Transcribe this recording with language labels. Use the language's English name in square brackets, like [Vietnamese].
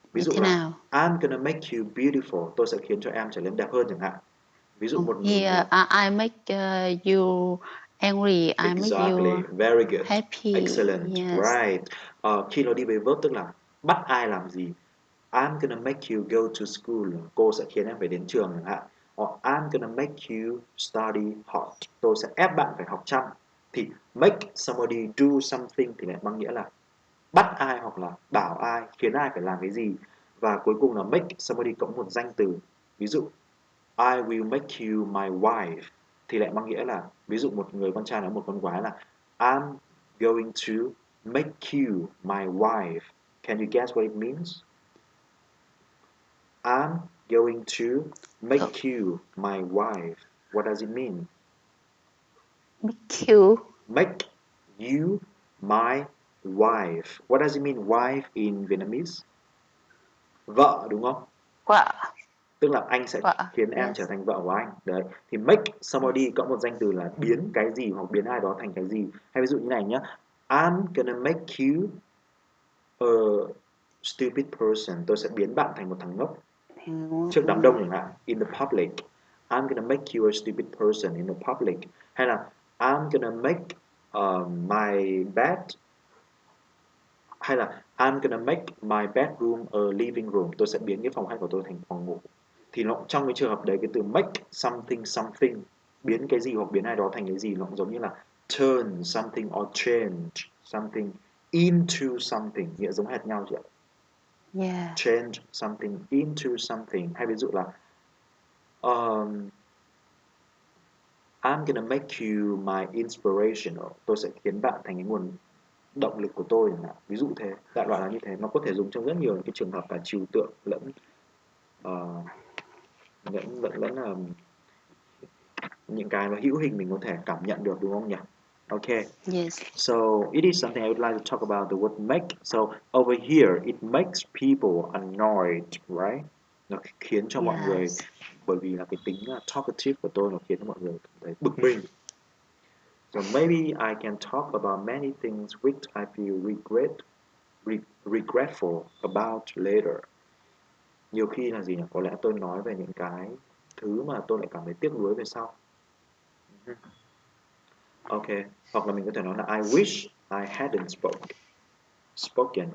[Vietnamese] Ví dụ thế là nào? [English] I'm gonna make you beautiful, [Vietnamese] tôi sẽ khiến cho em trở nên đẹp hơn chẳng hạn. Ví dụ một [English] Here, I make you angry. I make exactly, you very good, happy. excellent, Yes. right. [Vietnamese] Khi nó đi với verb tức là bắt ai làm gì. [English] I'm gonna make you go to school. [Vietnamese] Cô sẽ khiến em phải đến trường chẳng hạn. [English] Or I'm gonna make you study hard. [Vietnamese] Tôi sẽ ép bạn phải học chăm. Thì [English] make somebody do something [Vietnamese] thì lại mang nghĩa là bắt ai hoặc là bảo ai, khiến ai phải làm cái gì. Và cuối cùng là [English] make somebody [Vietnamese] cộng một danh từ. Ví dụ [English] I will make you my wife [Vietnamese] thì lại mang nghĩa là ví dụ một người con trai nói một con gái là [English] I'm going to make you my wife. Can you guess what it means? I'm going to So, make you my wife. What does it mean? make you. Make you my wife. What does it mean wife in Vietnamese? [Vietnamese] Vợ đúng không? Vợ. Tức là anh sẽ Vợ. khiến em trở [English] Yes. [Vietnamese] thành vợ của anh. Đấy. Thì [English] make somebody [Vietnamese] cộng một danh từ là biến cái gì hoặc biến ai đó thành cái gì. Hay ví dụ như này nhé. [English] I'm gonna make you a stupid person. [Vietnamese] Tôi sẽ biến bạn thành một thằng ngốc. Trước đám đông chẳng hạn, [English] in the public. I'm gonna make you a stupid person in the public. [Vietnamese] Hay là [English] I'm gonna make my bed, [Vietnamese] hay là [English] I'm gonna make my bedroom a living room. [Vietnamese] Tôi sẽ biến cái phòng khách của tôi thành phòng ngủ. Thì nó trong cái trường hợp đấy, cái từ [English] make something, [Vietnamese] biến cái gì hoặc biến ai đó thành cái gì, nó cũng giống như là [English] turn something or change something into something, [Vietnamese] nghĩa giống hệt nhau chị ạ. [English] Yeah. Change something into something. [Vietnamese] Hay ví dụ là [English] I'm gonna make you my inspirational. [Vietnamese] Tôi sẽ khiến bạn thành cái nguồn động lực của tôi. Ví dụ thế, đại loại là như thế. Nó có thể dùng trong rất nhiều cái trường hợp là trừu tượng lẫn lẫn là những cái mà hữu hình mình có thể cảm nhận được, đúng không nhỉ? [English] Okay. Yes. So it is something I would like to talk about the word make. So over here it makes people annoyed, right? [Vietnamese] Nó khiến cho mọi người, [English] Yes. [Vietnamese] bởi vì là cái tính talkative của tôi, nó khiến cho mọi người cảm thấy bực mình. [English] So maybe I can talk about many things which I feel regret. regretful about later. [Vietnamese] Nhiều khi là gì nhỉ? Có lẽ tôi nói về những cái thứ mà tôi lại cảm thấy tiếc nuối về sau. Ok, hoặc là mình có thể nói là [English] I wish I hadn't spoken.